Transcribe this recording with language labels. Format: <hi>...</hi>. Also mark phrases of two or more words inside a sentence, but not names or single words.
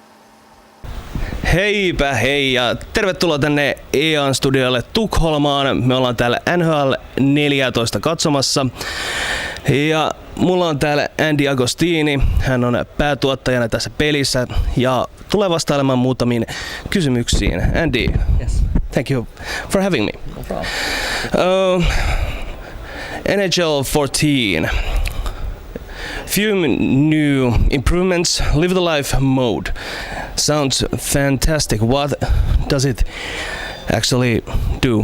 <fi>Heipä hei ja tervetuloa tänne EAN-studiolle Tukholmaan. Me ollaan täällä NHL 14 katsomassa. Ja mulla on täällä Agostini. Hän on päätuottajana tässä pelissä ja tulee vastailemaan muutamiin kysymyksiin.</fi> <en>Andy, yes. Thank you for having me. No problem. NHL 14. Few new improvements. Live the life mode. Sounds fantastic. What does it actually do?</en>